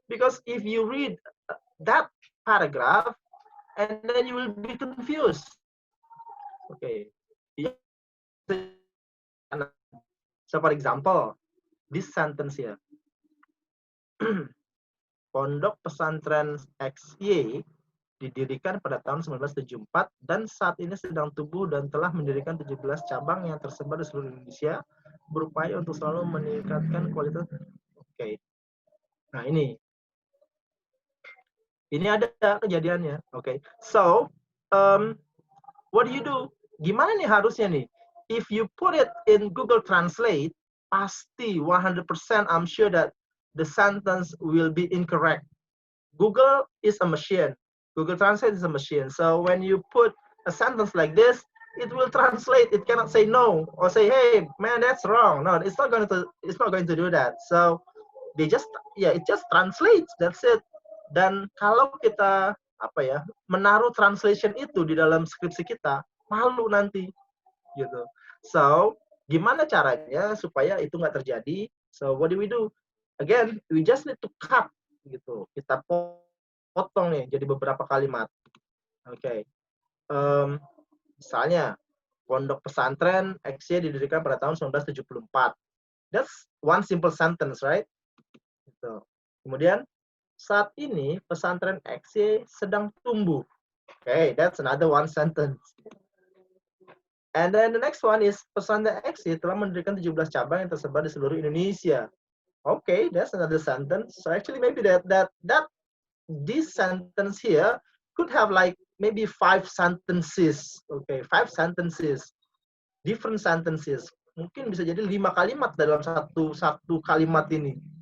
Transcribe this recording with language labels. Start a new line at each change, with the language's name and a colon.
English: Because if you read that paragraph and then you will be confused. Okay. So for example, this sentence here.
Indonesian: Pondok Pesantren XY didirikan pada tahun 1974 dan saat ini sedang tumbuh dan telah mendirikan 17 cabang yang tersebar di seluruh Indonesia, berupaya untuk selalu meningkatkan kualitas. Oke. Nah, ini ada kejadiannya.
English: Oke. So, what do you do?
Indonesian: Gimana nih harusnya nih?
English: If you put it in Google Translate,
Indonesian: pasti
English: 100% I'm sure that the sentence will be incorrect. Google is a machine. Google Translate is a machine. So when you put a sentence like this, it will translate. It cannot say no or say, "Hey, man, that's wrong." No, it's not going to do that. So it just translates. That's it.
Indonesian: Dan kalau kita menaruh translation itu di dalam skripsi kita, malu nanti gitu. So gimana caranya supaya itu nggak terjadi? So what do? Again, we just need to cut gitu. Kita potong nih jadi beberapa kalimat. Oke. Misalnya Pondok Pesantren XY didirikan pada tahun 1974.
English: That's one simple sentence, right?
Indonesian: Gitu. Kemudian saat ini pesantren XY sedang tumbuh.
English: Okay, that's another one sentence. And then the next one is
Indonesian: pesantren XY telah mendirikan 17 cabang yang tersebar di seluruh Indonesia.
English: Okay, that's another sentence. So actually maybe that this sentence here could have like maybe 5 sentences. Okay, 5 sentences. Different sentences.
Indonesian: Mungkin bisa jadi 5 kalimat dalam satu kalimat ini.